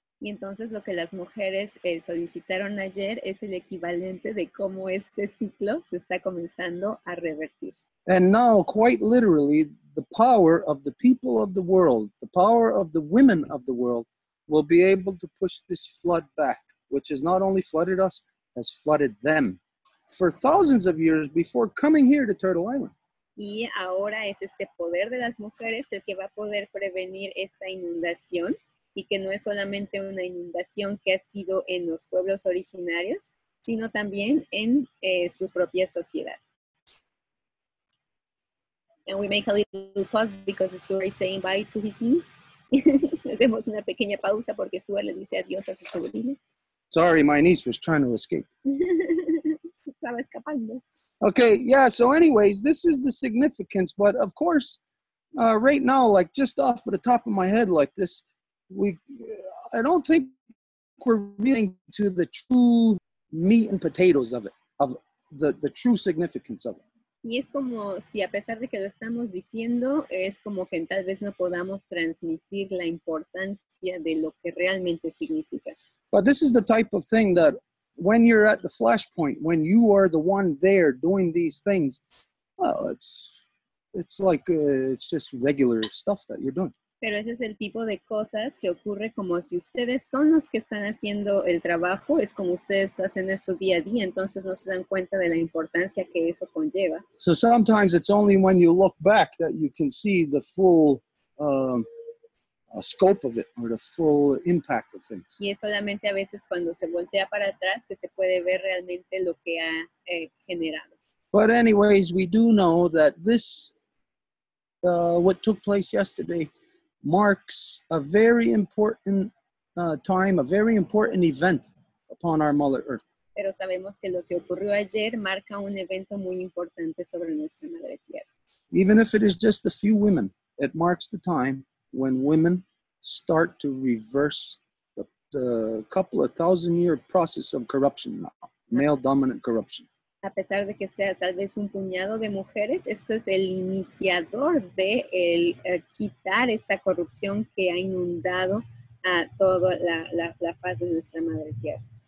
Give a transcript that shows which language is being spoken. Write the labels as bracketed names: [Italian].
[Spanish] Y entonces lo que las mujeres solicitaron ayer es el equivalente de cómo este ciclo se está comenzando a revertir. [English] And now, quite literally, the power of the people of the world, the power of the women of the world, will be able to push this flood back, which has not only flooded us, has flooded them for thousands of years before coming here to Turtle Island. [Spanish] Y ahora es este poder de las mujeres el que va a poder prevenir esta inundación, y que no es solamente una inundación que ha sido en los pueblos originarios, sino también en su propia sociedad. [English] And we make a little pause because Stuart is saying bye to his niece. [Spanish] Hacemos una pequeña pausa porque Stuart le dice adiós a su sobrino. [English] Sorry, my niece was trying to escape. [Spanish] Estaba escapando. [English] Okay, yeah, so anyways, this is the significance, but of course, right now, like just off of the top of my head like this, I don't think we're getting to the true meat and potatoes of it, of the true significance of it. [Spanish] Y es como si a pesar de que lo estamos diciendo, es como que tal vez no podamos transmitir la importancia de lo que realmente significa. [English] But this is the type of thing that when you're at the flashpoint, when you are the one there doing these things, well, it's like it's just regular stuff that you're doing. [Spanish] Pero ese es el tipo de cosas que ocurre como si ustedes son los que están haciendo el trabajo, es como ustedes hacen eso día a día, entonces no se dan cuenta de la importancia que eso conlleva. [English] So sometimes it's only when you look back that you can see the full scope of it or the full impact of things. [Spanish] Y es solamente a veces cuando se voltea para atrás que se puede ver realmente lo que ha generado. [English] But anyways, we do know that this, what took place yesterday, marks a very important time, a very important event upon our Mother Earth. [Spanish] Pero sabemos que lo que ocurrió ayer marca un evento muy importante sobre nuestra Madre Tierra. [English] Even if it is just a few women, it marks the time when women start to reverse the couple of 1,000-year process of corruption now, male-dominant corruption. [Spanish] A pesar de que sea tal vez un puñado de mujeres, esto es el iniciador de quitar esta corrupción que ha inundado a toda la faz de nuestra Madre Tierra.